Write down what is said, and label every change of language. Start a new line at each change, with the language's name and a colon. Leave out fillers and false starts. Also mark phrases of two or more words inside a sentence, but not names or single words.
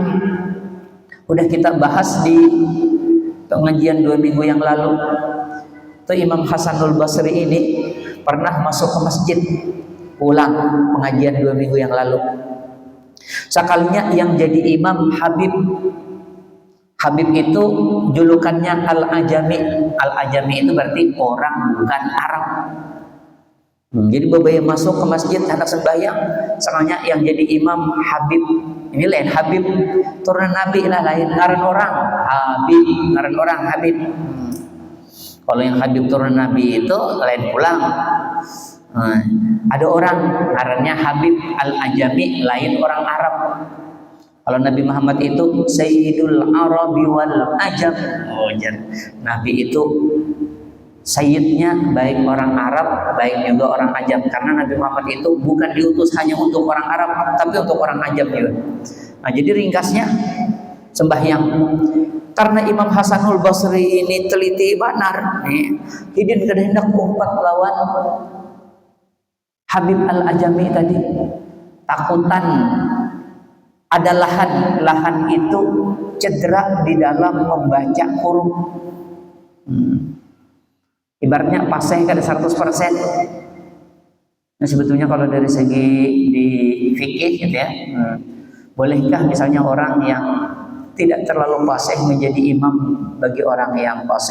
Indonesian: Udah kita bahas di pengajian 2 minggu yang lalu. Itu Imam Hasanul Basri ini pernah masuk ke masjid pulang pengajian 2 minggu yang lalu. Sekalinya yang jadi imam Habib. Habib itu julukannya Al-Ajami. Al-Ajami itu berarti orang bukan Arab. Jadi bapak masuk ke masjid hendak sembahyang, sekalinya yang jadi imam Habib.
Banjar: Ini lain Habib turunan Nabi lah, lain ngaran orang Habib, ngaran orang Habib. Kalau yang Habib turunan Nabi itu lain pulang. Ada orang ngarannya Habib Al-Ajami, lain orang Arab.
Indonesian: Kalau Nabi Muhammad itu
Arabic: سيد العرب والعجم.
Indonesian: Nabi itu sayyidnya baik orang Arab, baik juga orang Ajam. Karena Nabi Muhammad itu bukan diutus hanya untuk orang Arab, tapi untuk orang Ajam juga. Nah, jadi ringkasnya sembahyang.
Banjar: Karena Imam Hasanul Basri ini teliti benar, hidin kehendak umpat lawan Habib Al-Ajami tadi. Takutan ada lahan itu cedera di dalam membaca huruf.
Indonesian: Ibaratnya paseh kan 100%. Nah, sebetulnya kalau dari segi di fikih gitu ya, bolehkah misalnya orang yang tidak terlalu paseh menjadi imam bagi orang yang paseh?